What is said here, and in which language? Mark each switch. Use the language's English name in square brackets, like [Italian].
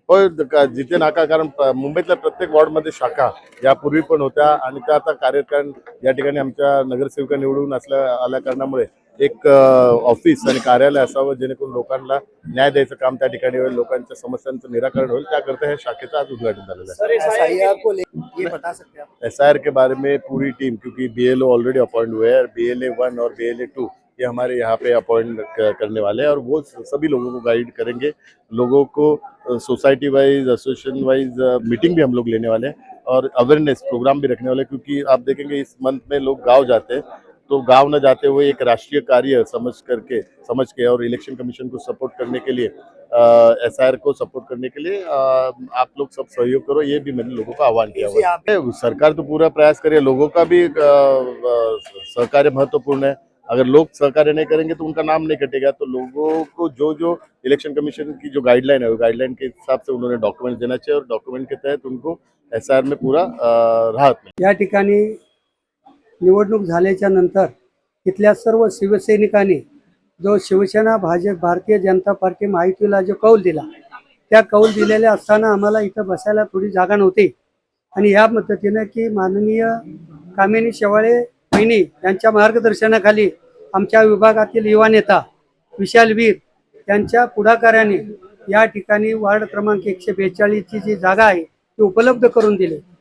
[Marathi] होय, जिथे नाका, कारण मुंबईतल्या प्रत्येक वॉर्डमध्ये शाखा यापूर्वी पण होत्या आणि त्या आता कार्यकारण या ठिकाणी आमच्या नगरसेविका निवडून आल्या कारणामुळे एक ऑफिस आणि कार्यालय असावं जेणेकरून लोकांना न्याय द्यायचं काम त्या ठिकाणी होईल, लोकांच्या समस्यांचं निराकरण होईल। त्याकरता हे शाखेचं आज उद्घाटन झालेलं है। [Hindi] SIR के बारे में पूरी टीम, क्योंकि BLO ऑलरेडी अपॉइंट हुए हैं, BLA 1 और BLA 2 ये हमारे यहाँ पे अपॉइंट करने वाले हैं और वो सभी लोगों को गाइड करेंगे। लोगों को society wise, association wise meeting भी हम लोग लेने वाले हैं और अवेयरनेस प्रोग्राम भी रखने वाले हैं, क्योंकि आप देखेंगे इस मंथ में लोग गांव जाते हैं, तो गांव न जाते हुए एक राष्ट्रीय कार्य समझ के और इलेक्शन कमीशन को सपोर्ट करने के लिए SIR को सपोर्ट करने के लिए आप लोग सब सहयोग करो, ये भी मैंने लोगों को आह्वान किया हुआ है। सरकार तो पूरा प्रयास करे, लोगों का भी सहकार्य महत्वपूर्ण है। अगर लोग सहकार्य नहीं करेंगे तो उनका नाम नहीं कटेगा। तो लोगों को जो इलेक्शन कमीशन की जो गाइडलाइन है, वो गाइडलाइन के हिसाब से उन्होंने डॉक्यूमेंट देना चाहिए और डॉक्यूमेंट के तहत उनको SIR में पूरा राहत [Marathi] मिळेल। या ठिकाणी निवडणूक झाल्याच्या नंतर इथल्या सर्व शिवसैनिकांनी जो शिवसेना भाजप भारतीय जनता पार्टी महायुतीला जो कौल दिला, त्या कौल दिलेल्या असताना आम्हाला इथं बसायला थोडी जागा नव्हती आणि या पद्धतीने की माननीय कामिनी शेवाळे वहिनी यांच्या मार्गदर्शनाखाली आमच्या विभागातील युवा नेता विशाल वीर यांच्या पुढाकाराने या ठिकाणी वार्ड क्रमांक 142 ची जी जागा आहे ती उपलब्ध करून दिली।